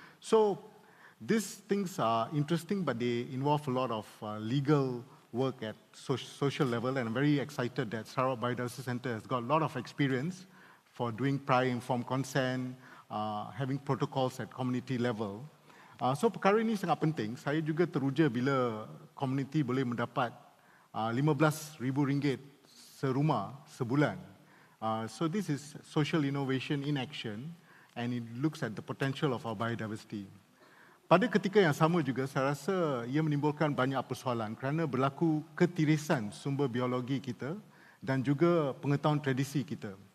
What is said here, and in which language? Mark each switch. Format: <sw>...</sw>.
<en>So these things are interesting, but they involve a lot of legal work at social level, and I'm very excited that Sarawak Biodiversity Centre has got a lot of experience for doing prior informed consent, having protocols at community level.</en> <ms>So perkara ini sangat penting. Saya juga teruja bila community boleh mendapat RM15,000 serumah sebulan.</ms> <en>So this is social innovation in action, and it looks at the potential of our biodiversity.</en> <ms>Pada ketika yang sama juga, saya rasa ia menimbulkan banyak persoalan kerana berlaku ketirisan sumber biologi kita dan juga pengetahuan tradisi kita.</ms>